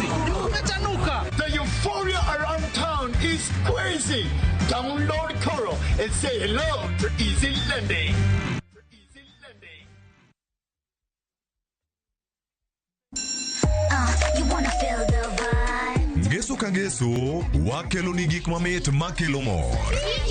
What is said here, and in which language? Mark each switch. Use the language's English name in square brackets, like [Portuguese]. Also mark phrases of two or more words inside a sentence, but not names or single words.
[English] The euphoria around town is crazy. Download Koro and say hello to Easy Lending. You wanna feel the vibe. [Luo (Kenya and Tanzania)] Ngeso kangeso, wakelo ni gik mamit makelo mor.